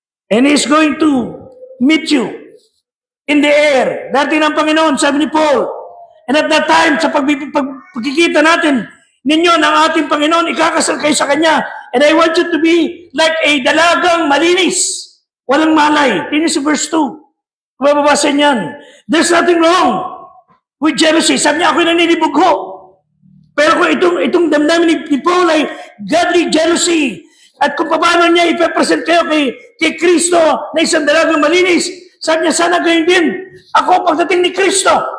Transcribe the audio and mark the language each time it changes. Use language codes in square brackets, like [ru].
[en] And He's going to meet you in the air. [tl] Dati ng Panginoon, sabi ni Paul. And at that time, sa pagkikita natin, ninyo ng ating Panginoon, ikakasal kayo sa Kanya. [en] And I want you to be like a dalagang malinis. Walang malay. [tl] Tingnan sa verse 2. Mababasa niyan. [en] There's nothing wrong with jealousy. [tl] Sabi niya, ako'y naninibog ho. Pero kung itong damdamin ni Paul ay godly jealousy, at kung paano niya ipapresent kayo kay Kristo na isang dalagang malinis, sabi niya, sana gayon din ako pagdating ni Kristo.